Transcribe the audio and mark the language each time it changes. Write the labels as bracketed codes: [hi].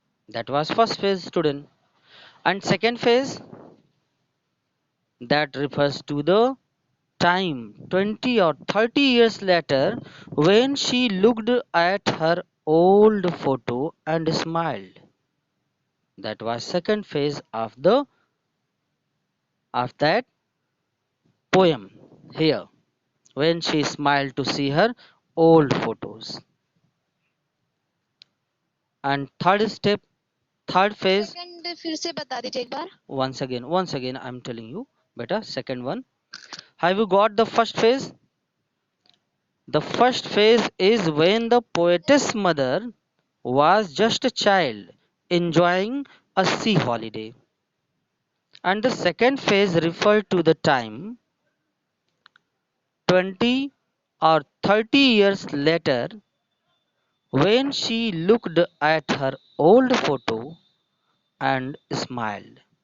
[en] That was first phase, student. And second phase, that refers to the time 20 or 30 years later when she looked at her old photo and smiled. That was second phase of that poem here, when she smiled to see her old photos. And third phase, [hi] second फिर से बता दीजिए एक बार. [en] once again I'm telling you, beta, second one. Have you got the first phase? The first phase is when the poetess mother was just a child enjoying a sea holiday. And the second phase referred to the time 20 or 30 years later when she looked at her old photo and smiled.